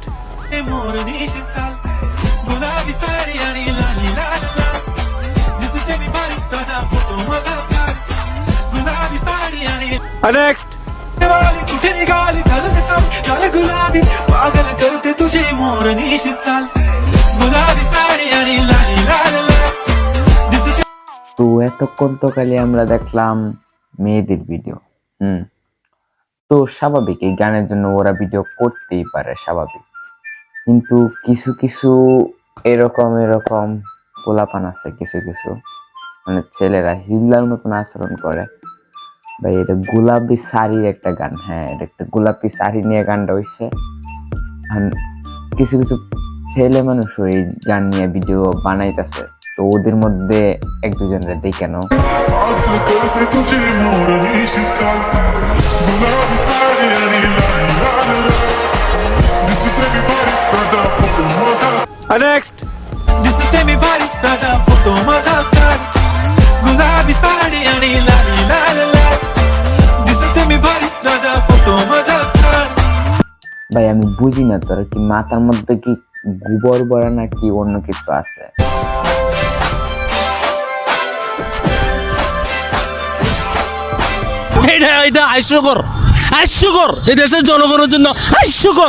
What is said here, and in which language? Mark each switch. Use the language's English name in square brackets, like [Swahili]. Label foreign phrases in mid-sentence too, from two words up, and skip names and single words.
[Marathi] मोरनी चाल गुलाबी साडी आणि लाली लाल लाल दिसते मी भारी ताजा फोटो माझा कर गुलाबी साडी आणि [English] नेक्स्ट [Marathi] वाली कुठे निघाली घालते साडी लाल गुलाबी पागल करते तुझे मोरनी चाल गुलाबी साडी आणि लाली लाल लाल दिसते [Bangla] তো এতক্ষণ তো খালি আমরা দেখলাম মেয়েদের ভিডিও। তো স্বাভাবিক, এই গানের জন্য ওরা ভিডিও করতেই পারে, স্বাভাবিক। কিন্তু কিছু কিছু এরকম এরকম পোলাপান আছে, কিছু কিছু মানে ছেলেরা হিজলার মতন আচরণ করে। ভাই এটা গোলাপি শাড়ির একটা গান, হ্যাঁ এটা একটা গোলাপি শাড়ি নিয়ে গানটা হয়েছে। কিছু কিছু ছেলে মানুষ ওই গান নিয়ে ভিডিও বানাইতেছে। তো ওদের মধ্যে এক দুজনের দেখে নাও। [Marathi] करते तुझे मोरनी चाल गुलाबी साडी आणि लाल लाल दिसते मी भारी ताजा फोटो माझा [English] नेक्स्ट [Marathi] दिसते मी भारी ताजा फोटो माझा कर गुलाबी साडी आणि लाली लाल लाल दिसते मी भारी ताजा फोटो माझा कर [Bangla] ভাই আমি বুঝি না, তোর কি মাথার মধ্যে কি গোবর ভরা নাকি অন্য কিছু আছে? এটা হাস্যকর হাস্যকর, এই দেশের জনগণের জন্য হাস্যকর।